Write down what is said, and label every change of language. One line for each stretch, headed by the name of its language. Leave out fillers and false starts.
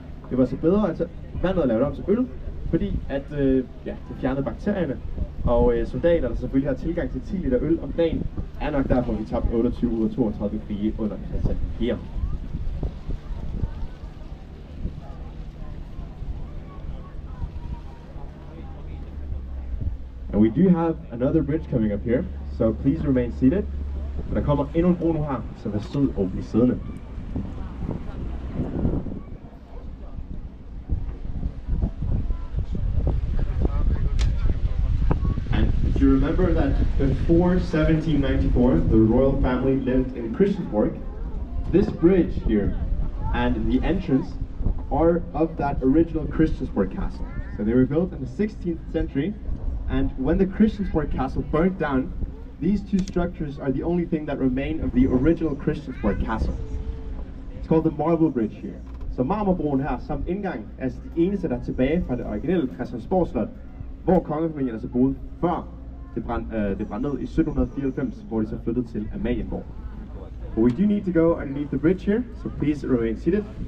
Danish: Det var så bedre at vandet lavet om til øl, fordi at det fjernede bakterierne, og soldater, der selvfølgelig har tilgang til 10 liter øl om dagen, er nok derfor, vi tabte 28 ud af 32 krige under Christian IV.
English: And we do have another bridge coming up here, so please remain seated.
Danish: Men der kommer endnu en bro nu her, så vær sød og bliv siddende.
English: Do you remember that before 1794, the royal family lived in Christiansborg? This bridge here and the entrance are of that original Christiansborg castle. So they were built in the 16th century, and when the Christiansborg castle burnt down, these two structures are the only thing that remain of the original Christiansborg castle. It's called the Marble Bridge here.
Danish: Så marmorbroen her samt indgang er det eneste, der er tilbage fra det originelle Christiansborg Slot, hvor kongefamilien altså boede før det brændte ned i 1794, hvor de så flyttede til Amalienborg.
English: But we do need to go underneath the bridge here, so please remain seated.